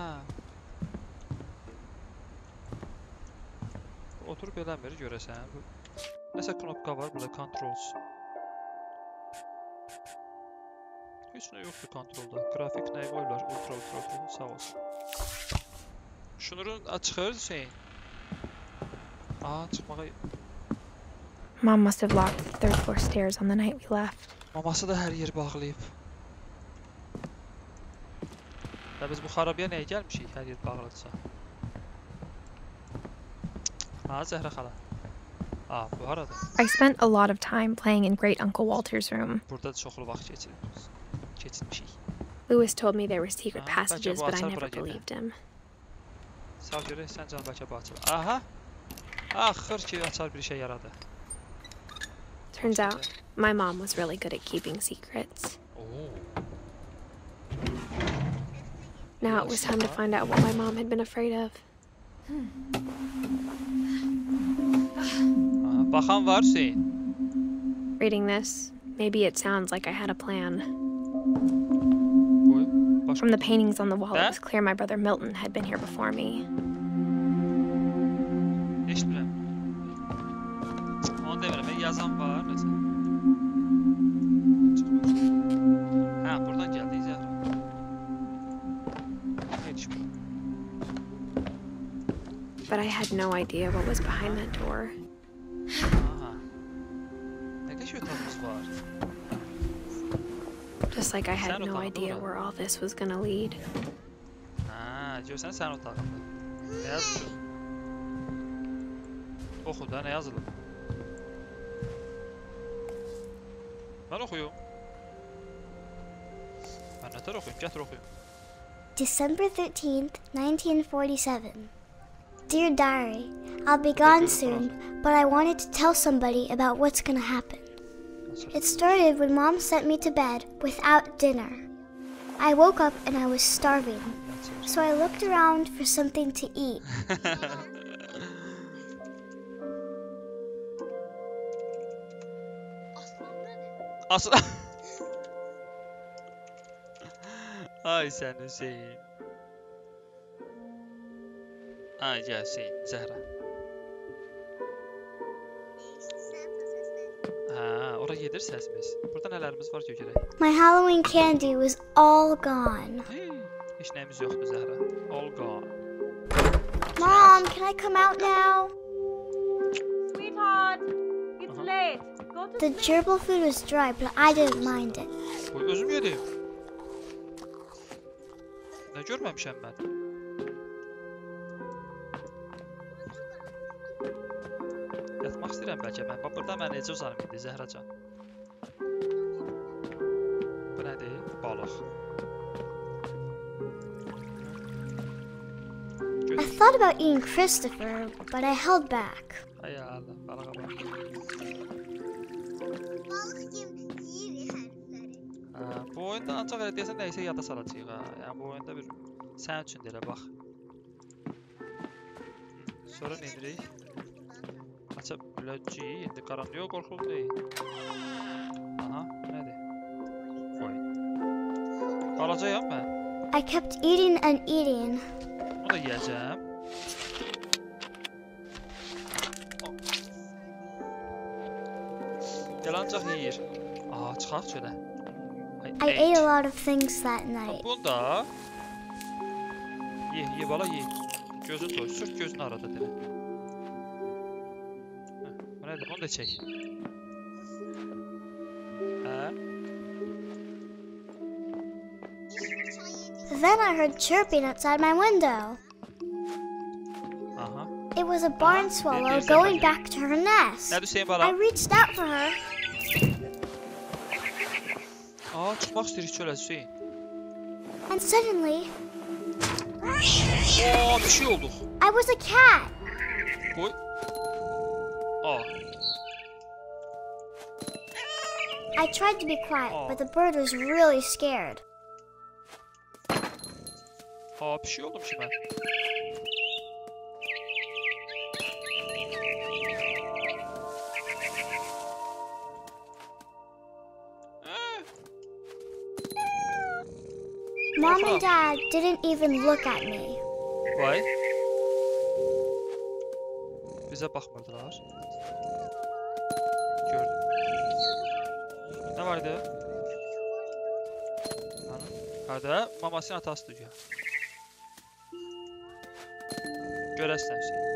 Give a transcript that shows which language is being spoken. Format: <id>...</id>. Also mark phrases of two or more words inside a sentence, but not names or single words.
<az>Oturub eləmir, görəsən. Nəsə knopka var, burada controls. Heç nə yoxdur kontrolda. Grafik nəyi qoyurlar? Ultra, sağ olsun. Şunurun çıxır Hüseyin. Çıxmağa...</az> <en>Mom must have locked the third floor stairs on the night we left.</en> <az>Maması da hər yeri bağlayıb. Və biz bu xarabiyə nəyə gəlmişik, hər yer bağlıdırsa? Zəhra xala. Aa, bu harada.</az> <en>I spent a lot of time playing in Great Uncle Walter's room.</en> <az>Burada çoxlu vaxt keçirmişik.</az> <en>Lewis told me there were secret Aha, passages,</en> <az>bəlkə bu</az> <en>but I</en> <az>açar</az> <en>never</en> <az>bura gedə.</az> <en>believed him.</en> <az>Sağ görək, sən can bəlkə bu açar. Aha! Axır ki, açar bir şey yaradı.</az> <en>Turns out, my mom was really good at keeping secrets. Now it was time to find out what my mom had been afraid of.</en> <az>Aha, baxan var Hüseyin.</az> <en>Reading this, maybe it sounds like I had a plan. Boy, From the paintings on the wall, it</en> <az>Hə?</az> <en>was clear my brother Milton had been here before me.</en> <az>Eşitmirəm. Onu demirəm, yazan var, nəsə. Hə, buradan gəldik Zəhra. Yetişmir.</az> <en>But I had no idea what was behind that door.</en> <az>Aha. Nə qəşəng otağımız var.</az> <en>Just like I had</en> <az>Sen</az> <en>no</en> <az>otağında</az> <en>idea</en> <az>ora.</az> <en>where all this was gonna lead.</en> <az>Hə, görsən sən otağında. Nə yazılıb? Oxu da, nə yazılıb? Mən oxuyum. Mən nətər oxuyum? Gətir oxuyum.</az> <en>December 13th, 1947. Dear Diary, I'll be gone soon, but I wanted to tell somebody about what's gonna happen. It started when Mom sent me to bed without dinner. I woke up and I was starving, so I looked around for something to eat.</en> <az>Aslan. Ay sən Hüseyin. Ay gəl Hüseyin, Zəhra. Hə, ora gedir səsimiz. Burada nələrimiz var görək.</az> <en>My Halloween candy was all gone.</en> <az>Heç nəyimiz yoxdur Zəhra.</az> <en>All gone. Mom, can I come out now? Sweetheart, it's late. Go to The gerbil food was dry, but I didn't mind it.</en> <az>Qoy özüm yedim. Nə görməmişəm mən? Yatmaq istəyirəm bəlkə mən. Bax, burada mən necə uzanım indi Zəhracan? Bu nədir? Balıq.</az> <en>I thought about eating Christopher, but I held back.</en> <az>Ay Allah, balığa bax. Bu oyunda ancaq elə deyəsən nəyisə yada salacaq ha. Yəni bu oyunda bir sən üçün də elə bax. Sonra nə edirik? Aça biləcəyik. İndi qaranlıq qorxulu deyil. Aha, bu nədir? Qoy. Qalacağam mən.</az> <en>I kept eating and eating.</en> <az>Onu da yiyəcəm. Gəl ancaq yeyir. Aha, çıxaq çölə.</az> <en>I ate a lot of things that night.</en> <az>Bunda ye bala ye. Gözün doy, sürt gözünü arada demə. Bu nədir? Onu da çək. Hə?</az> <en>Then I heard chirping outside my window. Aha. It was a barn swallow going back to her nest.</en> <az>Nədir Hüseyin</az> <en>I</en> <az>bala?</az> <en>reached out for her.</en> <az>Aa, çıxmaq istəyirik çölə Hüseyin.</az> <en>And suddenly,</en> <az>Aa, bir şey olduq.</az> <en>I was a cat.</en> <az>Qoy. Aa.</az> <en>I tried to be quiet, but the bird was really scared.</en> <az>Aa, bir şey oldum ki mən.</az> <en>Mom and Dad didn't even look at me.</en> <az>Vay. Bizə baxmırdılar. Gördüm. Nə var idi? Harada? Mamasının atasıdır ya. Görəsən şey.</az>